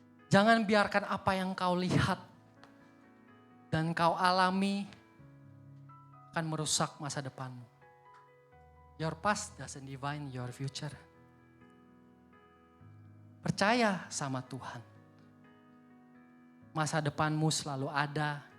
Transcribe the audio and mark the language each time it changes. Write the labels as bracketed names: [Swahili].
[Indonesian] Jangan biarkan apa yang kau lihat dan kau alami akan merusak masa depanmu. [English] Your past doesn't define your future. [Indonesian] Percaya sama Tuhan. Masa depanmu selalu ada